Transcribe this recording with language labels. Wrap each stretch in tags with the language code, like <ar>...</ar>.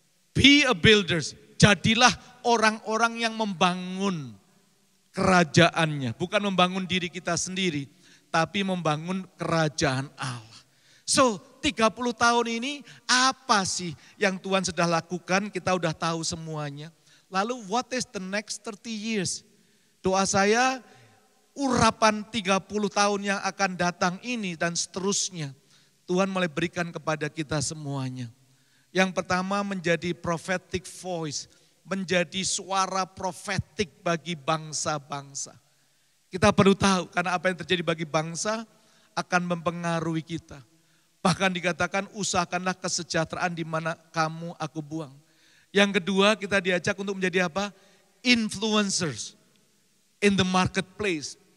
<en>Be a builders,</en> <id>jadilah orang-orang yang membangun kerajaannya. Bukan membangun diri kita sendiri, tapi membangun kerajaan Allah.</id> <en>So</en> <id>30 tahun ini apa sih yang Tuhan sudah lakukan, kita udah tahu semuanya. Lalu</id> <en>what is the next 30 years?</en> <id>Doa saya, urapan 30 tahun yang akan datang ini dan seterusnya, Tuhan mulai berikan kepada kita semuanya. Yang pertama menjadi</id> <en>prophetic voice,</en> <id>menjadi suara profetik bagi bangsa-bangsa. Kita perlu tahu karena apa yang terjadi bagi bangsa akan mempengaruhi kita. Bahkan dikatakan usahakanlah kesejahteraan di mana kamu aku buang. Yang kedua kita diajak untuk menjadi apa?</id> <en>Influencers in the marketplace.</en>